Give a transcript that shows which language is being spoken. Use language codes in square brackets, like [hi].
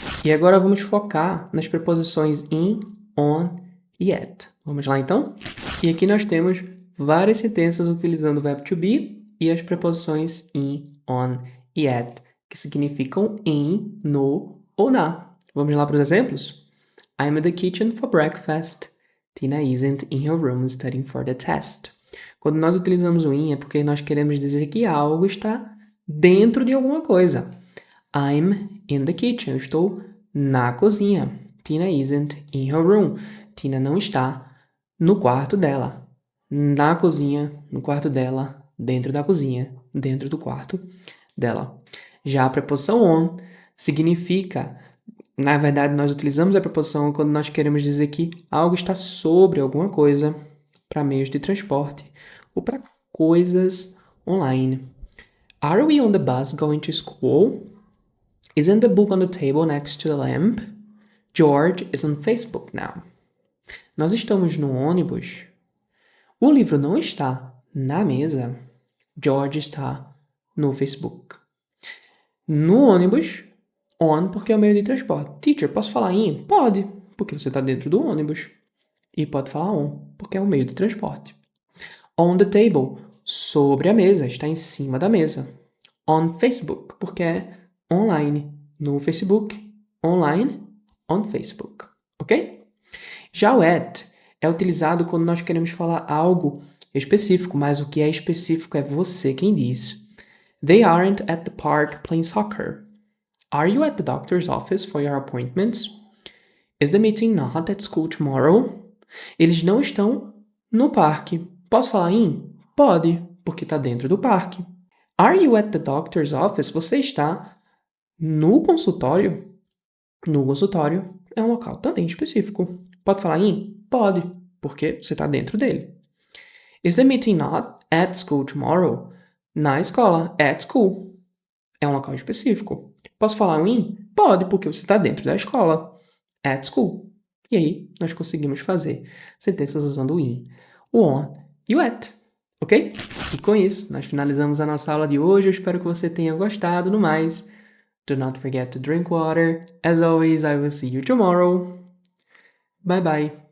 [pt] E agora vamos focar nas preposições in, on e at. Vamos lá então? E aqui nós temos várias sentenças utilizando o verbo to be e as preposições in, on e at, que significam em, no ou na. Vamos lá para os exemplos? [en] I'm in the kitchen for breakfast. Tina isn't in her room studying for the test. [pt] Quando nós utilizamos o in é porque nós queremos dizer que algo está dentro de alguma coisa. [en] I'm in the kitchen. [pt] Eu estou na cozinha. [en] Tina isn't in her room. [pt] Tina não está no quarto dela. Na cozinha, no quarto dela, dentro da cozinha, dentro do quarto dela. Já a preposição on significa, na verdade, nós utilizamos a preposição quando nós queremos dizer que algo está sobre alguma coisa para meios de transporte ou para coisas online. [en] Are we on the bus going to school? Isn't the book on the table next to the lamp? George is on Facebook now. [pt] Nós estamos no ônibus. O livro não está na mesa. George está no Facebook. No ônibus, on porque é o meio de transporte. Teacher, posso falar in? Pode, porque você está dentro do ônibus. E pode falar on, porque é o meio de transporte. On the table, sobre a mesa, está em cima da mesa. On Facebook, porque é online. No Facebook, online, on Facebook. Ok? Já o at é utilizado quando nós queremos falar algo específico, mas o que é específico é você quem diz. [en] They aren't at the park playing soccer. Are you at the doctor's office for your appointments? Is the meeting not at school tomorrow? [pt] Eles não estão no parque. Posso falar in? Pode, porque está dentro do parque. [en] Are you at the doctor's office? [pt] Você está no consultório? No consultório é um local também específico. Pode falar in? Pode, porque você está dentro dele. [en] Is the meeting not at school tomorrow? [pt] Na escola, at school. É um local específico. Posso falar um in? Pode, porque você está dentro da escola. At school. E aí, nós conseguimos fazer sentenças usando o in, o on e o at. Ok? E com isso, nós finalizamos a nossa aula de hoje. Eu espero que você tenha gostado. No mais, [en] do not forget to drink water. As always, I will see you tomorrow. Bye bye.